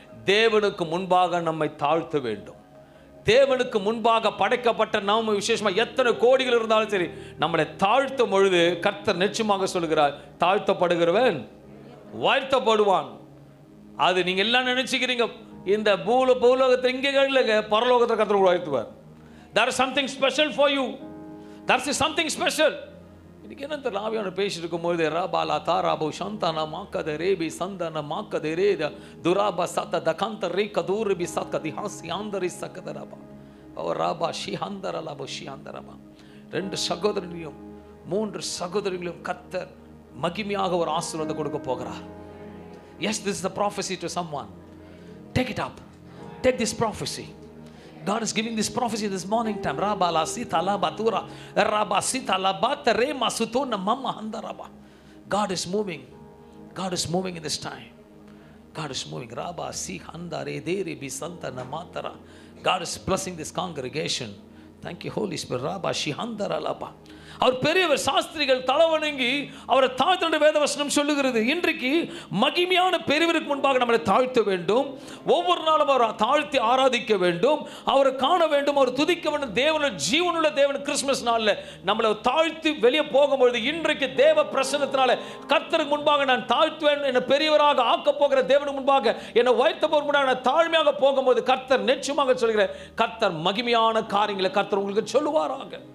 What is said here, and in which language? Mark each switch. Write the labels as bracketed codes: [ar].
[ta] தேவனுக்கு முன்பாக நம்மை தாழ்த்த வேண்டும். தேவனுக்கு முன்பாக படைக்கப்பட்ட நாம விசேஷமா எத்தனை கோடிகள் இருந்தாலும் சரி, நம்மளை தாழ்த்தும் பொழுது கர்த்தர் நிச்சயமாக சொல்கிறார், தாழ்த்தப்படுகிறவன் வாழ்த்தப்படுவான். அது நீங்க எல்லாம் நினைச்சுக்கிறீங்க, இந்த பூலோகத்தை இங்கே இல்லைங்க, பரலோகத்தை கர்த்தர் வாழ்த்துவார். [en] There is something special for you. There is something special. [ta] இன்னைக்கு என்ன தெரியல, ஆவியானவர் பேசிட்டு இருக்கும்போது ராபாலா தாராபு சந்தானா மாக்கத ரேபி சந்தன மாக்கத ரேத துராபா சத்த தகாந்த ரே கதூரபி சக்கதி ஹாசி ஆந்தரி சக்கதரபா ஓ ராபா ஷிஹாந்தரலபு ஷிஹாந்தரபா. 2 சகோதரர்களையும் 3 சகோதரிகளையும் கர்த்தர் மகிமையாக ஒரு ஆசீர்வாதம் கொடுக்க போகிறார். [en] Yes, this is the prophecy to someone. Take it up. Take this prophecy. God is giving this prophecy this morning time. Rabala sita la batura raba sita la bata rema sutona mama handaraba. God is moving. God is moving in this time. God is moving. Raba si handare dere bi santa namatara. God is blessing this congregation. Thank you Holy Spirit. Raba shi handara laba. [ta] அவர் பெரியவர், சாஸ்திரிகள் தலவணங்கி அவரை தாழ்த்த வேதவசனம் சொல்லுகிறது. இன்றைக்கு மகிமையான பெரியவருக்கு முன்பாக நம்மளை தாழ்த்த வேண்டும். ஒவ்வொரு நாளும் அவரை தாழ்த்தி ஆராதிக்க வேண்டும், அவரை காண வேண்டும், அவர் துதிக்க வேண்டும். தேவனுடைய ஜீவனுள்ள தேவன் கிறிஸ்துமஸ் நாளில் நம்மளை தாழ்த்தி வெளியே போகும்பொழுது, இன்றைக்கு தேவ பிரசன்னத்தினால கர்த்தருக்கு முன்பாக நான் தாழ்த்துவேன், என்னை பெரியவராக ஆக்க போகிற தேவனுக்கு முன்பாக என்னை உயர்த்த போகிற முன்பாக நான் தாழ்மையாக போகும்போது கர்த்தர் நிச்சயமாக சொல்கிற கர்த்தர் மகிமையான காரியங்களை கர்த்தர் உங்களுக்கு சொல்லுவாராக.